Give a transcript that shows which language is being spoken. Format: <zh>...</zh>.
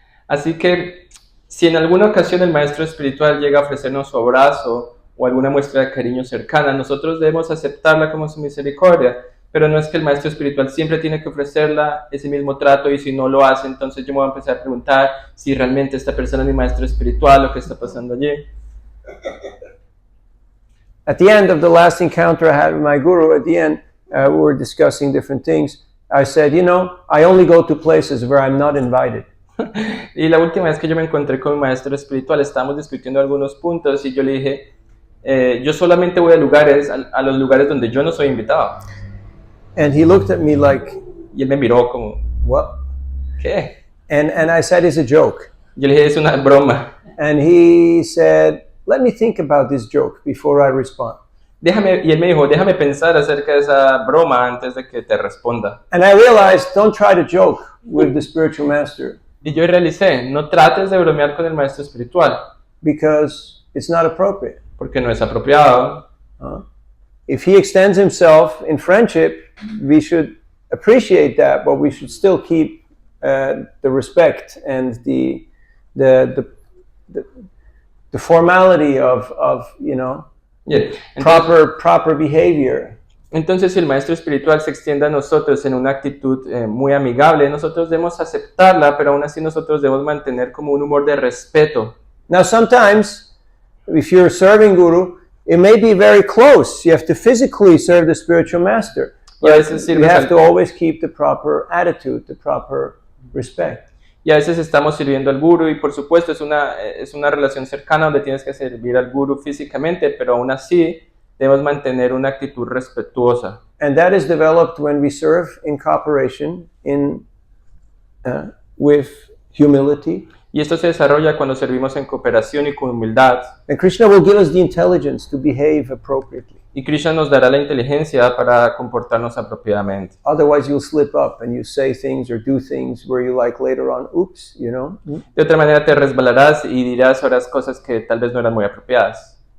<es>Así que si en alguna ocasión el maestro espiritual llega a ofrecernos su abrazo o alguna muestra de cariño cercana, nosotros debemos aceptarla como su misericordia, pero no es que el maestro espiritual siempre tiene que ofrecerla ese mismo trato, y si no lo hace, entonces yo me voy a empezar a preguntar si realmente esta persona es mi maestro espiritual o qué está pasando allí.</es> <en>At the end of the last encounter I had with my guru, at the end, we were discussing different things. I said, you know, I only go to places where I'm not invited.</en> <es>Y la última vez que yo me encontré con mi maestro espiritual, estábamos discutiendo algunos puntos y yo le dije, yo solamente voy a lugares, a los lugares donde yo no soy invitado.</es> <en>And he looked at me like,</en> <es>Y él me miró como,</es> <en>what?</en> <es>¿qué?</es> <en>And I said, it's a joke.</en> <es>Yo le dije, es una broma.</es> <en>And he said, let me think about this joke before I respond.</en> <es>Y él me dijo, déjame pensar acerca de esa broma antes de que te responda.</es> <en>And I realized, don't try to joke with the spiritual master</en> <es>Y yo realicé, no trates de bromear con el maestro espiritual,</es> <en>because it's not appropriate.</en> <es>porque no es apropiado.</es> <en>If he extends himself in friendship, we should appreciate that, but we should still keep the respect and the formality of you know,</en> <es>Yeah. Entonces,</es> <en>proper behavior.</en> <es>entonces, si el maestro espiritual se extiende a nosotros en una actitud muy amigable, nosotros debemos aceptarla, pero aún así nosotros debemos mantener como un humor de respeto.</es> <en>Now, sometimes, if you're serving Guru, it may be very close. You have to physically serve the spiritual master.</en> <es>Y a veces</es> <en>You</en> <es>sirves</es> <en>have to always keep the proper attitude, the proper respect.</en> <es>Y a veces estamos sirviendo al guru y por supuesto es una relación cercana donde tienes que servir al guru físicamente, pero aún así debemos mantener una actitud respetuosa.</es> <en>And that is developed when we serve in cooperation with humility.</en> <es>Y esto se desarrolla cuando servimos en cooperación y con humildad.</es> <en>And Krishna will give us the intelligence to behave appropriately.</en> <es>Y Krishna nos dará la inteligencia para comportarnos apropiadamente.</es> <en>Otherwise, you'll slip up and you say things or do things where you like later on, oops, you know.</en> <es>De otra manera te resbalarás y dirás otras cosas que tal vez no eran muy apropiadas.</es>